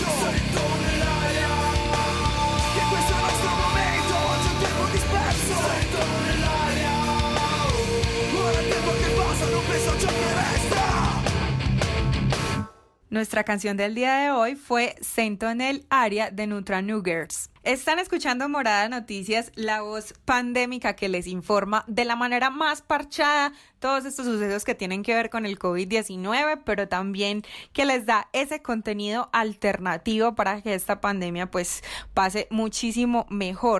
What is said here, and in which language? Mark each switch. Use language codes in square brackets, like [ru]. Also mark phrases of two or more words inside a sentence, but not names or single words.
[it] Sento nell'aria che questo è il nostro momento, oggi è un tempo disperso. Sento nell'aria, ora il tempo che passa, non penso a ciò che resta. [es] Nuestra canción del día de hoy fue Sento en el área de Nutra Nuggers. Están escuchando Morada Noticias, la voz pandémica que les informa de la manera más parchada todos estos sucesos que tienen que ver con el COVID-19, pero también que les da ese contenido alternativo para que esta pandemia pues pase muchísimo mejor.